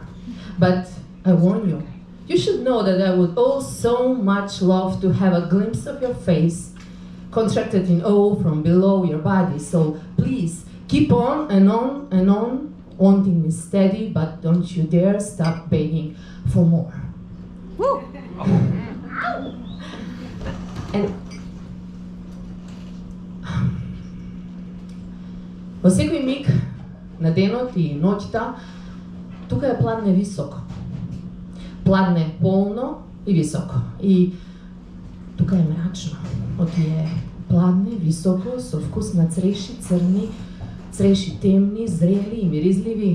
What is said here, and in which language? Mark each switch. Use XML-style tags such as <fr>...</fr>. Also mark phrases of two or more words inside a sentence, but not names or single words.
<en>But I warn you, you should know that I would so much love to have a glimpse of your face, contracted in awe from below your body. So please, keep on and on and on, wanting me steady, but don't you dare stop begging for more. Woo!</en> <mk>And во секој миг на денот и ноќта, тука е пладне високо. Пладне полно и високо. И тука е мрачно. Отие пладне, високо, со вкус на цреши црни, цреши темни, зрели и миризливи.</mk>